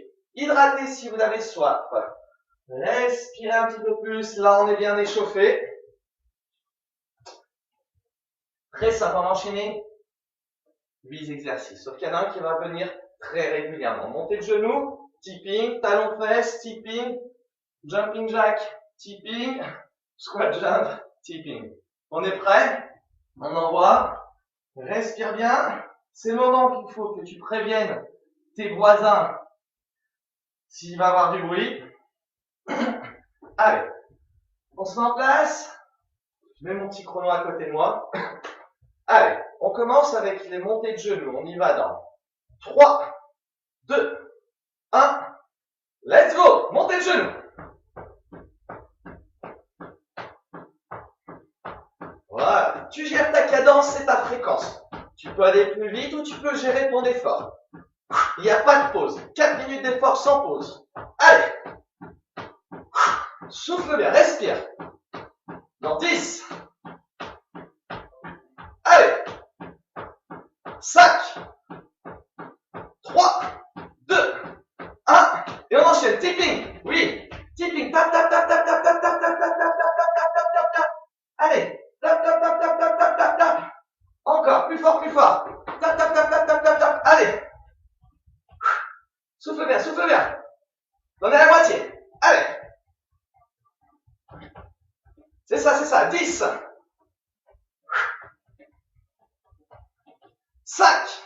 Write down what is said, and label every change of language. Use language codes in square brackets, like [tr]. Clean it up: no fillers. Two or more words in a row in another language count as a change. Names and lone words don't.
[fr] Hydratez si vous avez soif. Respirez un petit peu plus. Là, on est bien échauffé. Très simple, on va enchaîner 8 exercices. Sauf qu'il y en a un qui va venir très régulièrement. Montée de genoux, tipping, talon fesse, tipping, [en] jumping jack, [fr] tipping, [en] squat jump, [fr] tipping. On est prêt? On envoie. Respire bien. C'est le moment qu'il faut que tu préviennes tes voisins s'il va y avoir du bruit. Allez, on se met en place. Je mets mon petit chrono à côté de moi. Allez, on commence avec les montées de genoux. On y va dans 3, 2, 1. [en] Let's go! [fr] Montée de genoux. Voilà. Tu gères ta cadence et ta fréquence. Tu peux aller plus vite ou tu peux gérer ton effort. Il n'y a pas de pause. 4 minutes d'effort sans pause. Allez. Souffle bien, respire. Dans 10. Allez. 5. 3. 2. 1. Et on enchaîne. Tipping. Oui. Tipping. Tap, tap, tap, tap, tap, tap, tap, tap, tap, tap, tap, tap, tap, tap, tap. Allez. Tap, tap, tap, tap, tap, tap, tap, tap. Encore. Plus fort, plus fort. Tap, tap, tap, tap, tap, tap, tap. Allez. Souffle bien, souffle bien. On est à la moitié. Allez. C'est ça, c'est ça. 10. 5.